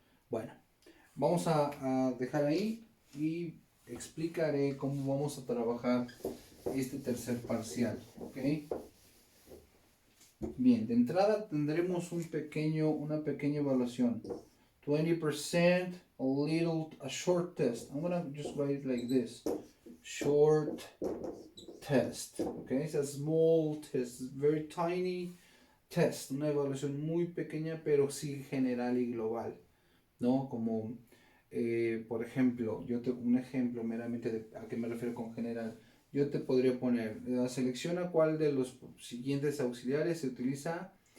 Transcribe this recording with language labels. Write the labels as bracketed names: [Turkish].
[Spanish] Bueno, vamos a dejar ahí y explicaré cómo vamos a trabajar este tercer parcial. ¿Ok? Bien, de entrada tendremos una pequeña evaluación. [English] 20%, a short test. I'm gonna just write it like this. Short test. Okay, it's a small test, very tiny test. [Spanish] Una evaluación muy pequeña, pero sí general y global. ¿No? Como, por ejemplo, un ejemplo meramente de a qué me refiero con general. Yo te podría poner, selecciona cuál de los siguientes auxiliares se utiliza